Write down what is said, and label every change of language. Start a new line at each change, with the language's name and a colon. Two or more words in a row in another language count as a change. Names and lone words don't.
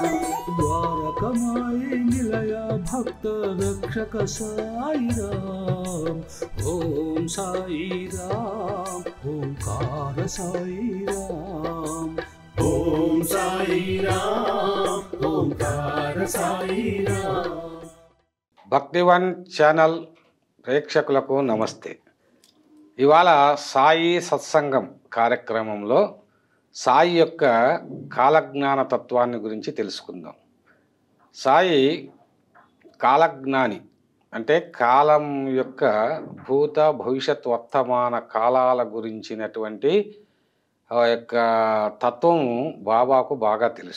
Sanskrit: द्वारकमाई निलया भक्त रक्षक साई राम ओम साई राम ओंकार साई राम ओम साई राम ओंकार साई राम।
Telugu: భక్తివన్ ఛానల్ ప్రేక్షకులకు నమస్తే. ఇవాళ సాయి సత్సంగం కార్యక్రమంలో సాయి యొక్క కాలజ్ఞాన తత్వాన్ని గురించి తెలుసుకుందాం. సాయి కాలజ్ఞాని అంటే కాలం యొక్క భూత భవిష్యత్ వర్తమాన కాలాల గురించినటువంటి యొక్క తత్వం బాబాకు బాగా తెలుసు.